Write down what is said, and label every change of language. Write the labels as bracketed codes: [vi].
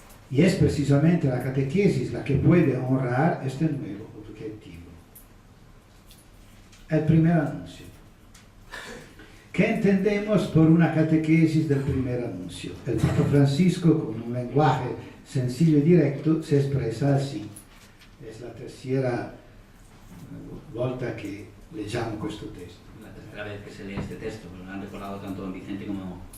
[es] Y es precisamente la catequesis la que puede honrar este nuevo objetivo. El primer anuncio. ¿Qué entendemos por una catequesis del primer anuncio? El Papa Francisco, con un lenguaje sencillo y directo, se expresa así. Es la tercera [it] volta que leggiamo questo testo. [es] La tercera vez que se lee este texto, pues lo han recordado tanto don Vicente como...